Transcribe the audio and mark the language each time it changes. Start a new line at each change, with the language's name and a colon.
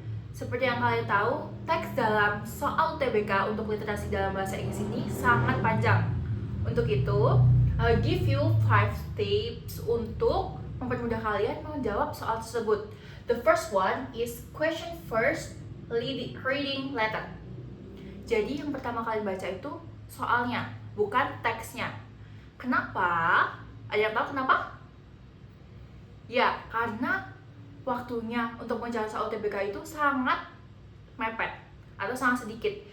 Indonesian: Seperti yang kalian tahu, teks dalam soal UTBK untuk literasi dalam bahasa Inggris ini sangat panjang. Untuk itu,
English: I'll give you 5 tips
Indonesian: untuk mempermudah kalian menjawab soal tersebut.
English: The first one is question first, reading letter.
Indonesian: Jadi yang pertama kalian baca itu soalnya, bukan teksnya. Kenapa? Ada yang tahu kenapa? Ya, karena waktunya untuk menjawab soal UTBK itu sangat mepet atau sangat sedikit.